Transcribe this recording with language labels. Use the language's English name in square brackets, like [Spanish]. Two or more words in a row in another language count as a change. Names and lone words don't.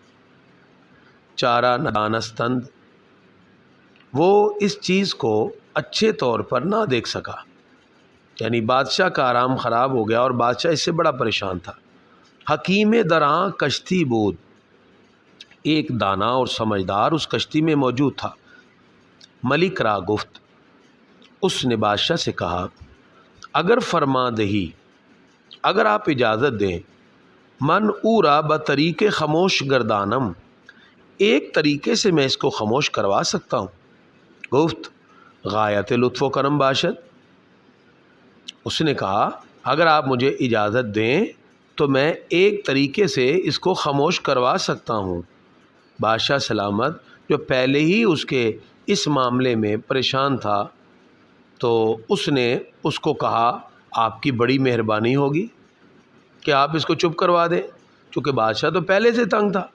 [Persian] چارہ ندانستند، [Urdu] وہ اس چیز کو اچھے طور پر نہ دیکھ سکا، یعنی بادشاہ کا آرام خراب ہو گیا اور بادشاہ اس سے بڑا پریشان تھا۔ [Persian] حکیم دراں کشتی بود، [Urdu] ایک دانا اور سمجھدار اس کشتی میں موجود تھا۔ [Persian] ملک را گفت، [Urdu] اس نے بادشاہ سے کہا، [Persian] اگر فرما دہی، [Urdu] اگر آپ اجازت دیں، [Persian] من او را بطریق خاموش گردانم، [Urdu] ایک طریقے سے میں اس کو خاموش کروا سکتا ہوں۔ [Persian] گفت، غایت لطف و کرم باشد، [Urdu] اس نے کہا اگر آپ مجھے اجازت دیں تو میں ایک طریقے سے اس کو خاموش کروا سکتا ہوں۔ بادشاہ سلامت جو پہلے ہی اس کے اس معاملے میں پریشان تھا، تو اس نے اس کو کہا آپ کی بڑی مہربانی ہوگی کہ آپ اس کو چپ کروا دیں، چونکہ بادشاہ تو پہلے سے تنگ تھا۔